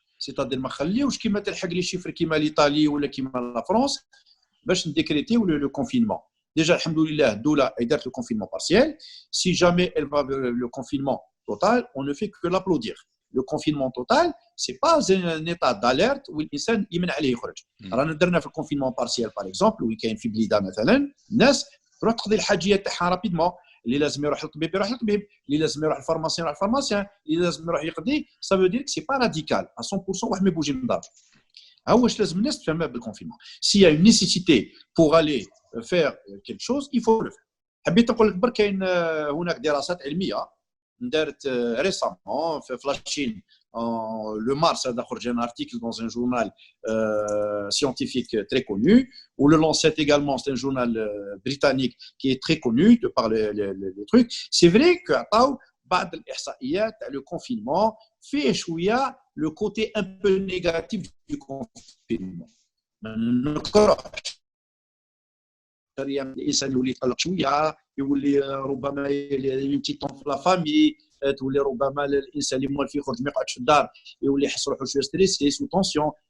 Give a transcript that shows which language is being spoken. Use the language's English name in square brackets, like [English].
[French] C'est-à-dire qu'il faut mettre les chiffres comme l'Italie ou la France pour décréter le confinement. Déjà, alhamdoulilah, Doula a fait le confinement partiel. Si jamais elle va vers le confinement total, on ne fait que l'applaudir. Le confinement total, c'est pas un état d'alerte où [Arabic] الانسان يمنع عليه يخرج. رانا درنا في الكونفينمون بارسيال باغ اكزومبل وين كاين في بليده مثلا الناس تروح تقضي الحاجيات تاعها [French] رابيدمون، [Arabic] اللي لازم يروح للطبيب يروح للطبيب، اللي لازم يروح للفارماسيان يروح للفارماسيان، اللي لازم يروح يقضي. [French] Ça veut dire que c'est pas radical à 100% [Arabic] واحد ما يبوجي من داره. ها واش لازم الناس تفهمها بالكونفينمون. [French] S'il y a une nécessité pour aller faire quelque chose, il faut le faire. [Arabic] حبيت نقول لك برك كاين هناك دراسات علميه دارت ريسامون في لاشين [French] le mars a [Arabic] خرج [French] un article dans un journal scientifique très connu, ou le Lancet également, c'est un journal britannique qui est très connu de par les trucs. C'est vrai que [Arabic] بعض الإحصائيات [French] le confinement fait [Arabic] شوية [French] le côté un peu négatif du confinement. [Arabic] الانسان يولي يتقلق شويه، يولي ربما يمتيطون في لا فامي، تولي ربما الانسان اللي موالف يخرج ما يقعدش في الدار يولي يحس روحو شويه ستريسي [French] سو تونسيون.